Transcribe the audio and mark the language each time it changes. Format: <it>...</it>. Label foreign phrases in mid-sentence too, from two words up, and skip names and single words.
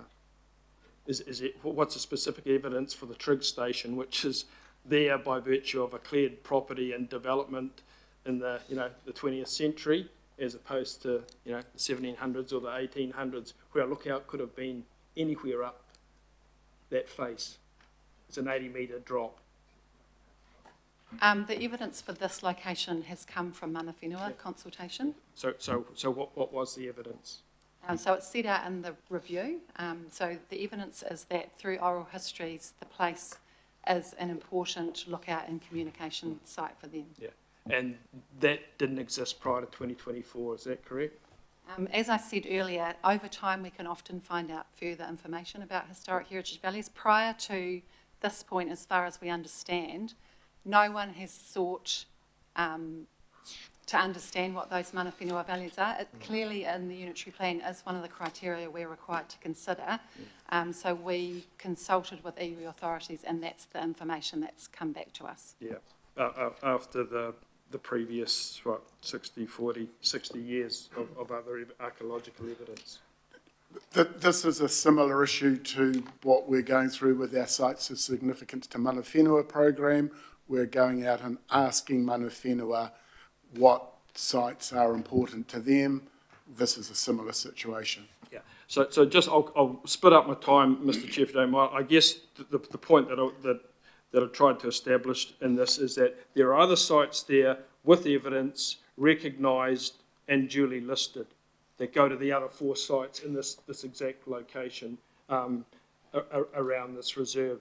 <en>What's the specific evidence for the Trigg station, which is there by virtue of a cleared property and development in the 20th century, as opposed to the 1700s or the 1800s, where a lookout could have been anywhere up that face? It's an 80-metre drop. The evidence for this location has come from</en> <mi>mana whenua</mi> <en>consultation. So what was the evidence? So it's set out in the review. So the evidence is that through oral histories, the place is an important lookout and communication site for them. Yeah, and that didn't exist prior to 2024, is that correct? As I said earlier, over time we can often find out further information about historic heritage values. Prior to this point, as far as we understand, no one has sought to understand what those</en> <mi>mana whenua</mi> <en>values are. It clearly in the unitary plan is one of the criteria we're required to consider. So we consulted with iwi authorities and that's the information that's come back to us. Yeah, after the previous, 60 years of other archaeological evidence. This is a similar issue to what we're going through with our Sites of Significance to Mana Whenua program. We're going out and asking</en> <mi>mana whenua</mi> <en>what sites are important to them. This is a similar situation. Yeah. So just I'll split up my time, Mr. Chair, if you don't mind. I guess the point that I tried to establish in this is that there are other sites there with evidence recognised and duly listed that go to the other 4 sites in this exact location around this reserve.</en>